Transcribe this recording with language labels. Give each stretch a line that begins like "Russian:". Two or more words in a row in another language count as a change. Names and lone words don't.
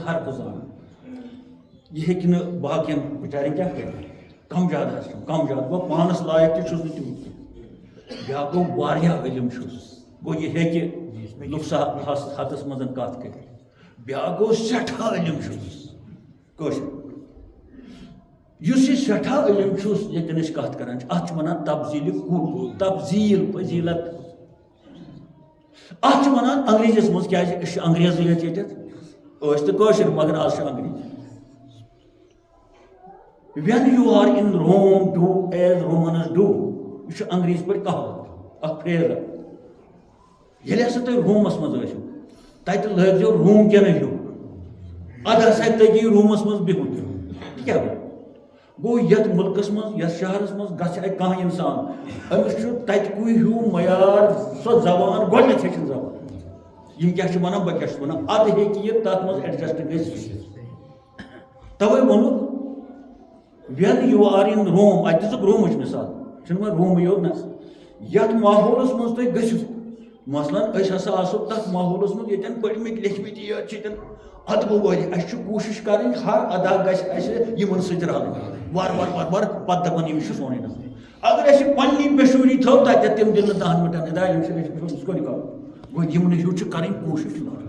Kashmiri: ہر کانٛہہ زانان یہِ ہیٚکہِ نہٕ باقین بِچارٮ۪ن کیٛاہ کٔرِتھ کم زیادٕ حظ چھُم کم زیادٕ گوٚو پانس لایق تہِ چھُس نہٕ تیوٗت کینٛہہ بیٛاکھ گوٚو واریاہ علم چھُس گوٚو یہِ ہیٚکہِ لُکسا حدس منٛز کتھ کٔرِتھ بیٛاکھ گوٚو سٮ۪ٹھاہ علم چھُس کٲشِر یُس یہِ سٮ۪ٹھاہ علم چھُس ییٚتٮ۪ن أسۍ کتھ کران چھِ اتھ چھِ ونان تبذیٖل کُل تبذیٖل فضیٖلت اتھ چھِ ونان انگریٖزیس منٛز کیٛازِ أسۍ چھِ انگریزٕے یٲتۍ ییٚتٮ۪تھ ٲسۍ تہٕ کٲشِر مگر آز چھِ انگریٖزی
English: when you are in Rome do as Romans do
Kashmiri: یہ چھُ انگریٖزی پٲٹھۍ کہاوت اکھ فریز ییٚلہِ ہسا تُہۍ رومس منٛز ٲسِو تتہِ لٲگزیو روم کٮ۪ن ہیوٗ ادٕ ہسا تگی رومس منٛز بِہُن یہِ کیٛاہ گوٚو گوٚو یتھ مُلکس منٛز یتھ شہرس منٛز گژھِ ہے کانٛہہ انسان أمِس چھُ تتہِ کُے ہیوٗ معیار سۄ زبان گۄڈنٮ۪تھ ہیٚچھِن زبان یِم کیٛاہ چھِ ونان بہٕ کیٛاہ چھُس ونان ادٕ ہیٚکہِ یہِ تتھ منٛز ایڈجسٹ گٔژھِتھ توے ووٚنُکھ
English: when you are in Rome
Kashmiri: اتہِ دِژٕکھ رومٕچ مثال چھُنہٕ وۄنۍ رومٕے یوت نہ یتھ ماحولس منٛز تُہۍ گٔژھِو مثلاً أسۍ ہسا آسو تتھ ماحولس منٛز ییٚتٮ۪ن پٔرمٕتۍ لیکھمٕتۍ یٲتۍ چھِ ییٚتٮ۪ن ادبہٕ وٲلۍ اسہِ چھُ کوٗشش کرٕنۍ ہر ادا گژھِ اسہِ یِمن سۭتۍ رلٕنۍ وارٕ وارٕ وارٕ وارٕ پتہٕ دپان یِم چھِ سونُے نفر اگر اسہِ پننی بشوٗری تھٲو تتٮ۪تھ تِم دِن نہٕ 10 منٹن ادا یِم چھِ أسۍ کوٚر کرو گوٚو یِمن ہیوٗ چھِ کرٕنۍ کوٗشش